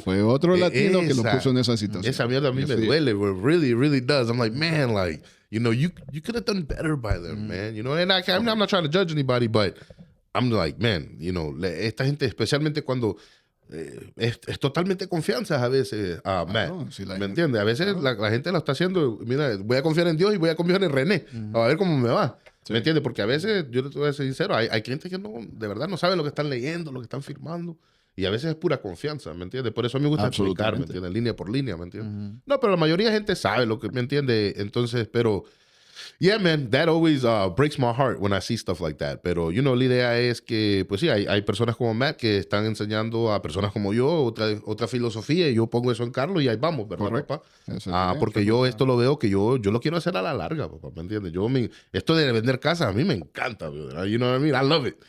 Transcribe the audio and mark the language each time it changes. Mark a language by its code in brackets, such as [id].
[es] Fue otro latino que lo puso en esa situación. Esa mierda a mí me duele. [en] It really, really does. I'm like, man, like, you could have done better by them, man. And I'm not trying to judge anybody, but I'm like, man, [es] esta gente, especialmente cuando es totalmente confianza a veces, [en] Matt. [es] ¿Me entiendes? A veces la gente lo está haciendo, mira, voy a confiar en Dios y voy a confiar en René. A ver cómo me va. ¿Me entiendes? Porque a veces, yo te voy a ser sincero, hay clientes que de verdad no saben lo que están leyendo, lo que están firmando. Y a veces es pura confianza, ¿me entiendes? Por eso a mí me gusta explicar, ¿me entiendes? Línea por línea, ¿me entiendes? No, pero la mayoría de gente sabe lo que, ¿me entiendes? Entonces, pero... [en] Yeah, man, that always breaks my heart when I see stuff like that. [es] Pero, la idea es que, pues sí, hay personas como Matt que están enseñando a personas como yo otra filosofía y yo pongo eso en Carlos y ahí vamos, ¿verdad, correcto, papá? Porque yo esto lo veo que yo lo quiero hacer a la larga, papá, ¿me entiendes? Esto de vender casas a mí me encanta, ¿verdad? [en] You know what I mean? I love it.